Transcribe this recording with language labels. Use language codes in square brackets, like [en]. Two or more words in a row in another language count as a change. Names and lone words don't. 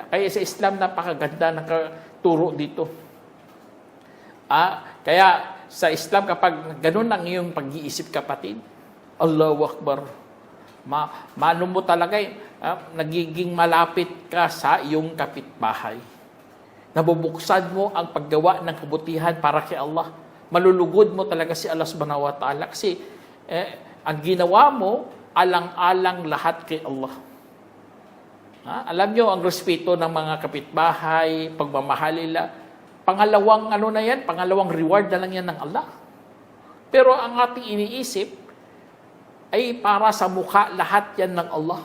[tl] Kaya sa Islam, napakaganda nakaturo dito. Kaya sa Islam, kapag ganun ang iyong pag-iisip, kapatid, [ar] Allahu Akbar, [tl] maano mo talaga nagiging malapit ka sa iyong kapitbahay. Nabubuksan mo ang paggawa ng kabutihan para kay Allah. Malulugod mo talaga si Allah [ar] subhanahu wa ta'ala. [tl] Kasi ang ginawa mo, alang-alang lahat kay Allah. Alam nyo, ang respeto ng mga kapitbahay, pagmamahal nila, pangalawang reward na lang yan ng Allah. Pero ang ating iniisip, ay para sa mukha lahat yan ng Allah.